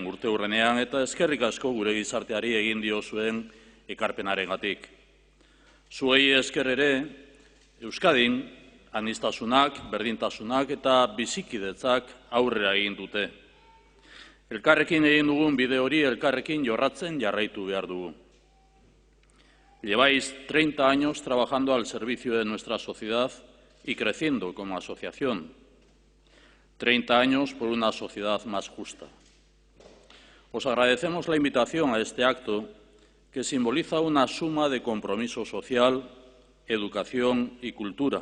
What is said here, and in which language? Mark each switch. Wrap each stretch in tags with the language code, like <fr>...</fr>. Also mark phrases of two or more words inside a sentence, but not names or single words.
<eu>urteurrenean eta eskerrik asko gure gizarteari egin dio zuen ekarpenarengatik. Zuei esker ere, Euskadin, aniztasunak, berdintasunak eta bizikidetzak aurrera egin dute. Elkarrekin egin dugun bide hori elkarrekin jorratzen jarraitu behar dugu.</eu> <es>Lleváis 30 años trabajando al servicio de nuestra sociedad y creciendo como asociación. 30 años por una sociedad más justa. Os agradecemos la invitación a este acto que simboliza una suma de compromiso social, educación y cultura.</es>